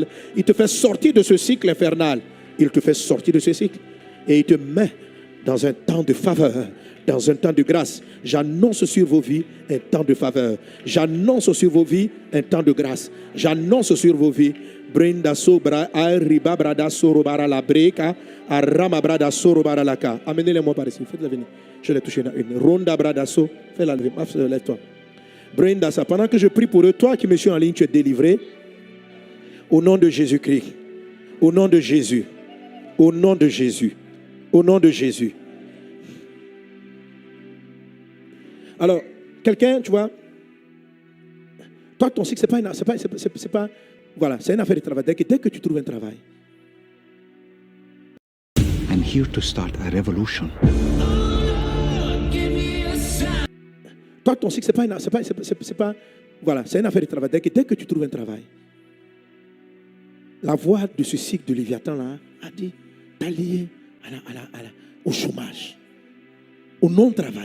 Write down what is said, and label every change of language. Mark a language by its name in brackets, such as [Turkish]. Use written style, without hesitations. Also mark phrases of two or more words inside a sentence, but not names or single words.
[French] Il te fait sortir de ce cycle infernal. Il te fait sortir de ce cycle et il te met dans un temps de faveur, dans un temps de grâce. J'annonce sur vos vies un temps de faveur. J'annonce sur vos vies un temps de grâce. J'annonce sur vos vies Brenda sobra arriba brada sorobara la breka arama brada sorobara la ka. Amenez-les-moi par ici. Faites-le venir. Je l'ai touché dans une. Ronda brada so. Fais-la lever. Lève-toi. Brenda, ça. Pendant que je prie pour eux, toi qui me suis en ligne, tu es délivré. Au nom de Jésus-Christ. Au nom de Jésus. Au nom de Jésus. Au nom de Jésus. Alors, quelqu'un, tu vois, toi, ton cycle, c'est pas, voilà, c'est une affaire de travail. Dès que tu trouves un travail. [English] I'm here to start a revolution. [French] Toi, ton cycle, c'est pas, voilà, c'est une affaire de travail. Dès que tu trouves un travail, la voix de ce cycle de Léviathan là a dit, t'as lié au chômage, au non-travail.